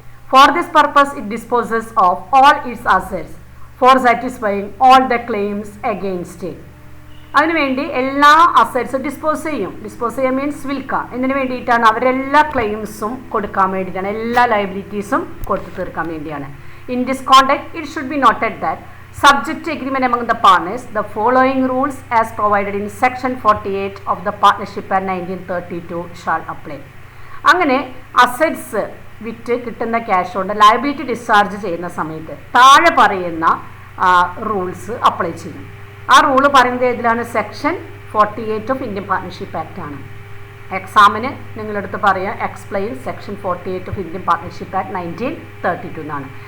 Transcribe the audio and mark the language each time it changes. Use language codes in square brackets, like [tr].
[en] For this purpose it disposes of all its assets for satisfying all the claims against it. [ml] അതിനുവേണ്ടി എല്ലാ അസറ്റ്സും dispose ചെയ്യും. Dispose ചെയ്യാൻ means വിൽക്കുക. ഇതിന് വേണ്ടിയിട്ടാണ് അവരെല്ലാ ക്ലെയിംസും കൊടുക്കാൻ വേണ്ടിയിട്ടാണ്, എല്ലാ ലയബിലിറ്റീസും കൊടുത്തു തീർക്കാൻ വേണ്ടിയാണ്. [en] In this context it should be noted that subject to agreement among the partners, the following rules as provided in section 48 of the Partnership Act 1932 shall apply. [ml] അങ്ങനെ അസറ്റ്സ് വിറ്റ് കിട്ടുന്ന ക്യാഷ് കൊണ്ട് ലയബിലിറ്റി ഡിസ്ചാർജ് ചെയ്യുന്ന സമയത്ത് താഴെ പറയുന്ന rules apply ചെയ്യും. ആ റൂള് പറയുന്നത് ഏതിലാണ്? Section 48 of Indian partnership act ആണ്. എക്സാമിന് നിങ്ങളെടുത്ത് പറയാം [en] explain section 48 of Indian partnership act 1932 [ml] എന്നാണ്.